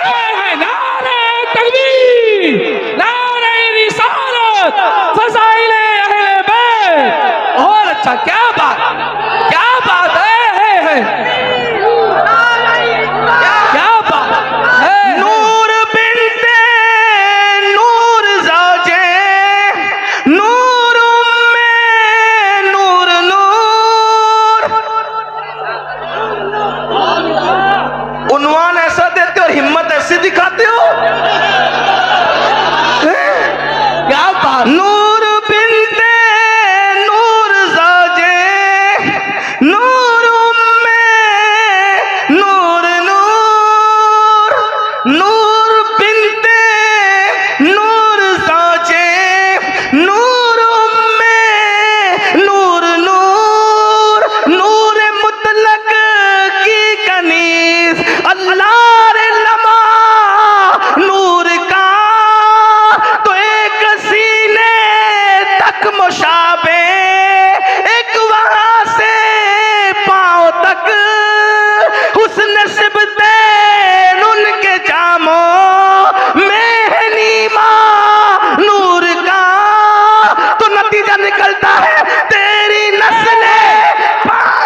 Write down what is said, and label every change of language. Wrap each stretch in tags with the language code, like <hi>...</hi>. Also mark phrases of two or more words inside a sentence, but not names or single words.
<ur>نعرہ تکبیر، نعرہ رسالت، فضائل اہل بیت۔ اور اچھا، کیا بات، کیا بات ہے، کیا بات ہے۔ نور بنت نور زوجے نور ام نور نور۔ عنوان ایسا دیتے اور ہمت ایسی دکھاتے ہو۔ کیا بات، نور بنت نور زوجے نور ام نور نور۔ نور بنت نور زوجے نور ام نور نور۔ نور مطلق کی کنیز اللہ لما نور کا، تو ایک سینے تک مشابہ، ایک وہاں سے پاؤں تک حسن سبتین ان کے جاموں میں ہے نیما نور کا، تو نتیجہ نکلتا ہے تیری نسل پاک</ur>